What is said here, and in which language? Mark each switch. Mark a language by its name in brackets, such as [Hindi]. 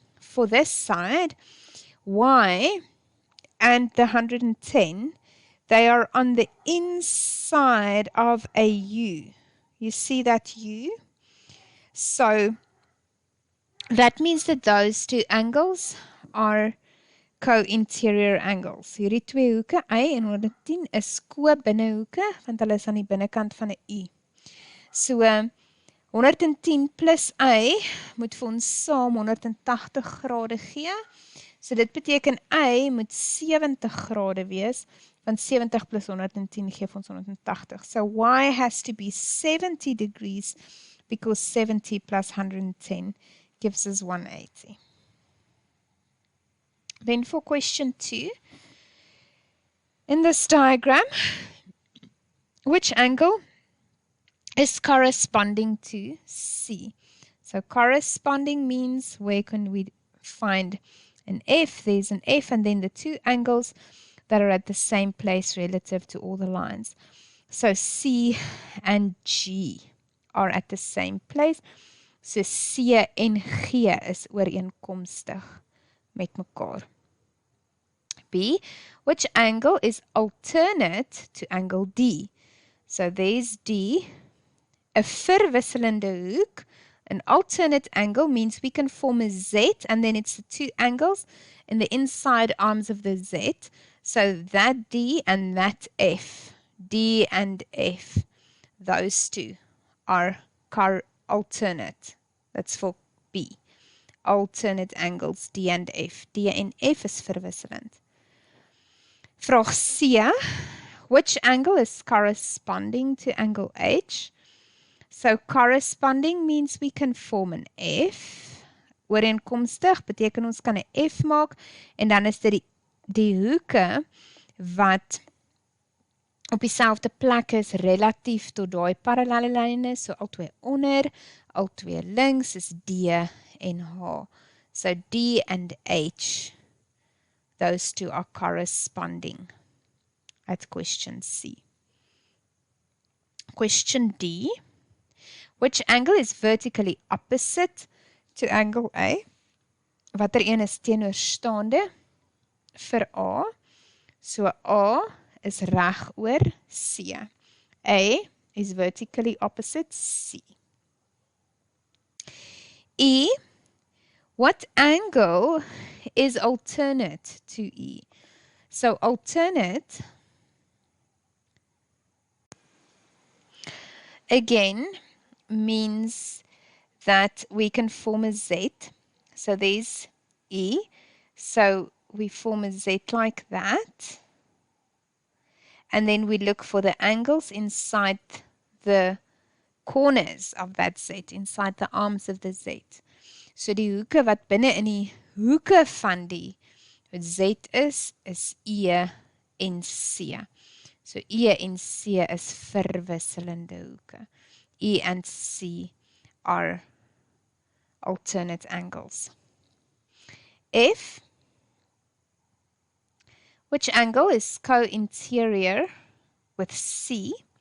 [English] For this side, y and the 110, they are on the inside of a U. You see that U? So that means that those two angles are co-interior angles. [Afrikaans] Hierdie twee hoeke, y en 110, is ko-binnehoeke, want hulle is aan die binnekant van 'n U. So 110 plus y moet vir ons saam 180 grade gee. So dit beteken y moet 70 grade wees, want 70 plus 110 gee vir ons 180. [English] So y has to be 70 degrees, because 70 plus 110 gives us 180. Then for question 2, in this diagram, which angle is corresponding to C? So corresponding means where can we find an F? There's an F and then the two angles that are at the same place relative to all the lines. So C and G are at the same place. [Afrikaans] So C en G is ooreenkomstig met mekaar. [English] B, which angle is alternate to angle D? So there's D, a [Afrikaans] verwisselende hoek. [English] An alternate angle means we can form a Z and then it's the two angles in the inside arms of the Z. So that D and that F, D and F, those two are alternate. That's for B. Alternate angles D and F. [Afrikaans] D en F is verwisselend. Vraag C, [English] which angle is corresponding to angle H? So corresponding means we can form an F. [Afrikaans] Ooreenkomstig beteken ons kan 'n F maak en dan is dit die hoeke wat op dieselfde plek is relatief tot daai parallelle lyne. So al twee onder, al twee links is D en H. [English] So D and H, those two are corresponding at question C. Question D, which angle is vertically opposite to angle A? [Afrikaans] Watter een is teenoorstaande vir A? So A is reg oor C. [English] A is vertically opposite C. E, what angle is alternate to E? So alternate, again, means that we can form a Z. So there's E. So we form a Z like that. And then we look for the angles inside the corners of that Z, inside the arms of the Z. [Afrikaans] So die hoeke wat binne in die hoeke van die Z is E en C. So E en C is verwisselende hoeke. [English] E and C are alternate angles. F, which angle is co-interior with C?